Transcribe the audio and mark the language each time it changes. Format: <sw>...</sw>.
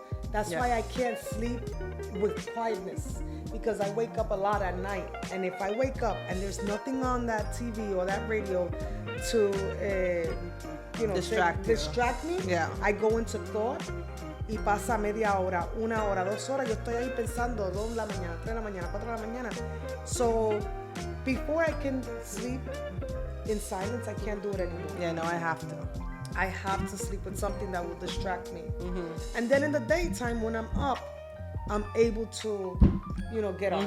<en>That's why I can't sleep with quietness, because I wake up a lot at night. And if I wake up and there's nothing on that TV or that radio to, distract me, I go into thought</en> <es>y pasa media hora, 1 hora, 2 horas. Yo estoy ahí pensando 2 de la mañana, 3 de la mañana, 4 de la mañana.</es> <en>So before I can sleep in silence, I can't do it anymore. Yeah, no, I have to. I have to sleep with something that will distract me. Mm-hmm. And then in the daytime, when I'm up, I'm able to, you know, get on.</en>